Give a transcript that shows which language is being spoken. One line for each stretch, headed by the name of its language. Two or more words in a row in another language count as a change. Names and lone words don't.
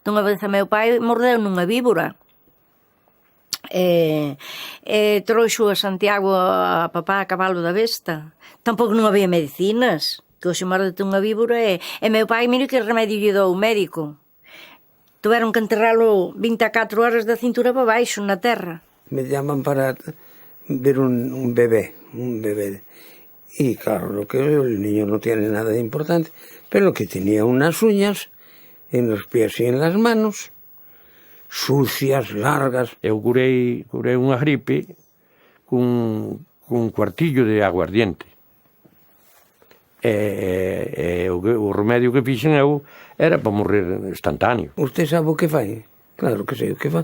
Galician: vez a meu pai mordeu nunha víbora. Trouxo a Santiago a papá a cabalo da besta. Tampouco non había medicinas, que hoxe mordete unha víbora e meu pai, mire que remedio lle dou o médico. Tuveron que enterralo 24 horas da cintura para baixo na terra.
Spanish: Me llaman para ver un bebé. Y claro, lo que el niño no tiene nada de importante, pero que tenía unas uñas en los pies y en las manos, sucias, largas.
Galician: Eu curei unha gripe cun cuartillo de aguardiente. O remedio que fixen eu era para morrer instantáneo. Usted sabe o que fai? Claro que sei o que fai.